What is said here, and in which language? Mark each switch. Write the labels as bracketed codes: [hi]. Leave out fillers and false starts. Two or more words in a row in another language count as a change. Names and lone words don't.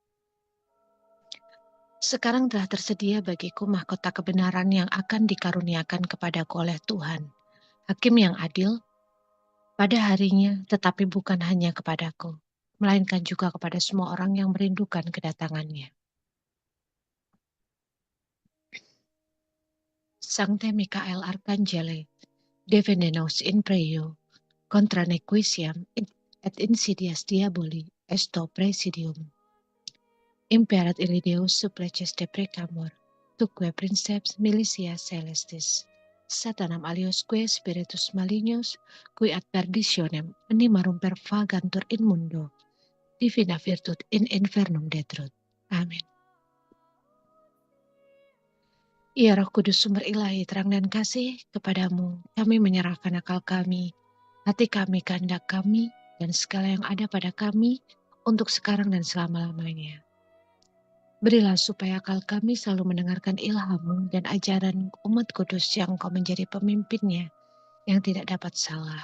[id] Sekarang telah tersedia bagiku mahkota kebenaran yang akan dikaruniakan kepadaku oleh Tuhan, Hakim yang adil, pada harinya, tetapi bukan hanya kepadaku, melainkan juga kepada semua orang yang merindukan kedatangannya. [la] Sancte Michael Arcangele, defende nos in preo, contra nequitiam et insidias diaboli, esto presidium. Imperat illi Deus supplices de precamur, tuque princeps militia celestis. Satanam aliosque spiritus malignos, qui ad perditionem animarum pervagantur in mundo, divina virtut in infernum detruit. [id] Amin. Ya Roh Kudus, sumber ilahi, terang dan kasih, kepadamu kami menyerahkan akal kami, hati kami, kehendak kami, dan segala yang ada pada kami untuk sekarang dan selama-lamanya. Berilah supaya akal kami selalu mendengarkan ilham dan ajaran umat kudus yang Kau menjadi pemimpinnya yang tidak dapat salah.